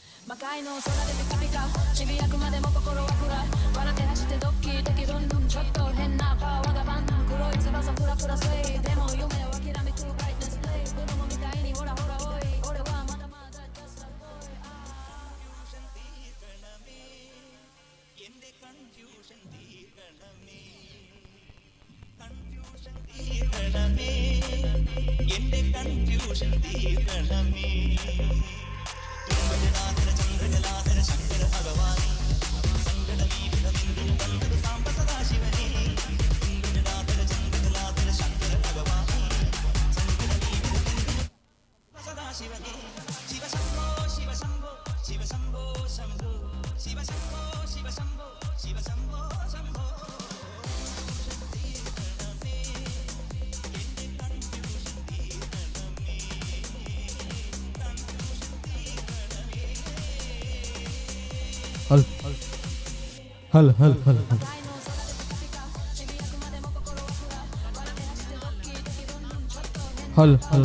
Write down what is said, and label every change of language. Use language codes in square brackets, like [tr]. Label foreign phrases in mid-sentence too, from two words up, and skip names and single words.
[ja] 魔界の空でピカピカちびやくまでも心は暗い笑って走ってドッキドキドンドンちょっと変なパワーがバン黒い翼フラフラスイでも夢を諦めくブライトネスプレイ子供みたいにほらほらおい俺はまだまだ [en] just a boy [ml] കൺഫ്യൂഷൻ തീർക്കണമേ ചന്ദ്രജലാധര ശങ്കര ഭഗവാൻ സങ്കടമീവിധമിന്ദിരം തന്നത് സാംബ സദാശിവനേ ചന്ദ്രജലാധര ശങ്കര ഭഗവാൻ സങ്കടമീവിധമിന്ദിരം സദാശിവനേ ശിവശംഭോ ശിവശംഭോ ശിവശംഭോ ശംഭോ ശിവശംഭോ ശിവശംഭോ ശിവശംഭോ ശംഭോ ಹಲ್ ಹಲ್ ಹಲ್ ಹಲ್ ಹಲ್ ಹಲ್ ಹಲ್